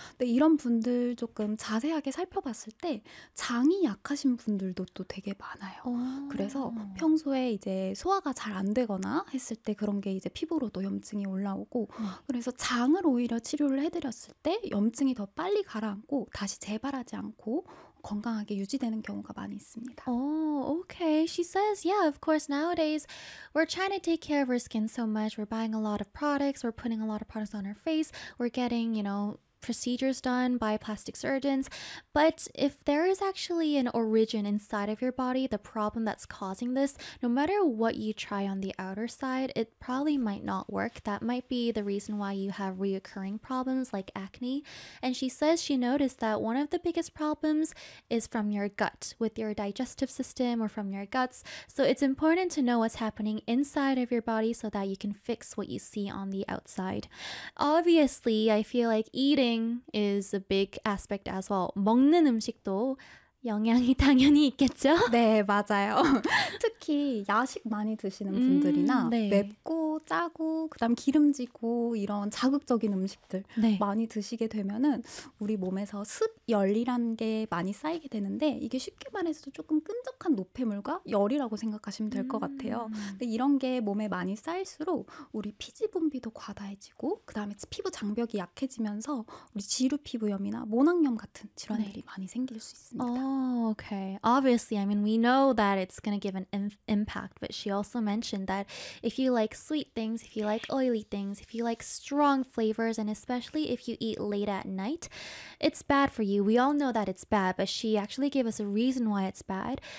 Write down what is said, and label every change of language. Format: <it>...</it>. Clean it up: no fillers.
<ko>근데 이런 분들 조금 자세하게 살펴봤을 때 장이 약하신 분들도 또 되게 많아요. 그래서 평소에 이제 소화가 잘 안 되거나 했을 때 그런 게 이제 피부로도 염증이 올라오고 그래서 장을 오히려 치료를 해드렸을 때 염증이 더 빨리 가라앉고 다시 재발하지 않고 건강하게 유지되는 경우가 많이 있습니다.</ko> <en>Oh, okay. She says, yeah, of course, nowadays we're trying to take care of our skin so much. We're buying a lot of products. We're putting a lot of products on our face. We're getting, you know, procedures done by plastic surgeons. But if there is actually an origin inside of your body, the problem that's causing this, no matter what you try on the outer side, it probably might not work. That might be the reason why you have reoccurring problems like acne. And she says she noticed that one of the biggest problems is from your gut, with your digestive system or from your guts. So it's important to know what's happening inside of your body so that you can fix what you see on the outside. Obviously, I feel like eating is a big aspect as well.</en> <ko>먹는 음식도 영향이 당연히 있겠죠? 네, 맞아요. 특히 야식 많이 드시는 분들이나 네. 맵고 짜고 그다음 기름지고 이런 자극적인 음식들 네. 많이 드시게 되면은 우리 몸에서 습열이라는 게 많이 쌓이게 되는데 이게 쉽게 말해서 조금 끈적한 노폐물과 열이라고 생각하시면 될 것 같아요. 근데 이런 게 몸에 많이 쌓일수록 우리 피지 분비도 과다해지고 그다음에 피부 장벽이 약해지면서 우리 지루 피부염이나 모낭염 같은 질환들이 네. 많이 생길 수 있습니다.</ko> <en>Oh, okay. Obviously, I mean, we know that it's going to give an impact, but she also mentioned that if you like sweet things, if you like oily things, if you like strong flavors, and especially if you eat late at night, it's bad for you. we all know that it's bad, but she actually gave us a reason why it's bad.</en>